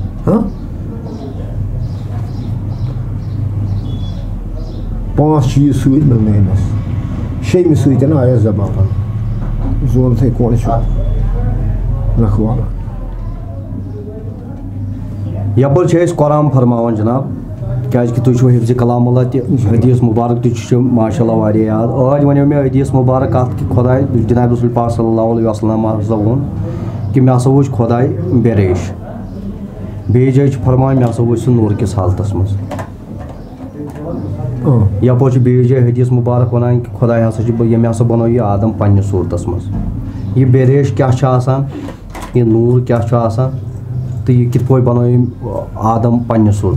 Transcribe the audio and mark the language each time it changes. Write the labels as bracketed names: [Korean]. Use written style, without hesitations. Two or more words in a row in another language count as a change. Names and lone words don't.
[Kashmiri] ہاں 5 چیٖز سۭتۍ مِلنٲے أمِس 6مہِ سۭتۍ آیس زبان زون تھٲے کون چھُ نکھٕ والان یپٲرۍ چھِ أسۍ قرآن فرماوان جناب کیٛازِکہِ تُہۍ چھُو حفظِ کلام اللہ تہِ حدیٖث مُبارک تہِ چھُ [Arabic] ماشاء اللہ [Kashmiri] واریاہ یاد ٲدۍ وَنیو مےٚ حدیٖث مُبارک کَتھ کہِ خۄداے جناب رسول پاک [Arabic] صلی اللہ علیہ وسلم [Kashmiri] ہسا ووٚن کہِ مےٚ ہسا وٕچھ خۄداے بے ریش بیٚیہِ جایہِ چھُ فرماوان مےٚ ہسا وٕچھ سُہ نوٗر کِس حالتس منٛز یپٲرۍ چھُ بیٚیہِ جایہِ حدیٖث مُبارک وَنان کہِ خۄداے ہسا چھُ ییٚمۍ ہسا بنوو یہِ آدم پننہِ صوٗرتس منٛز یہِ بے ریش کیٛاہ چھُ آسان یہِ نوٗر کیٛاہ چھُ آسان تہٕ یہِ کِتھ پٲٹھۍ بنوو أمۍ آدم پننہِ صوٗرتس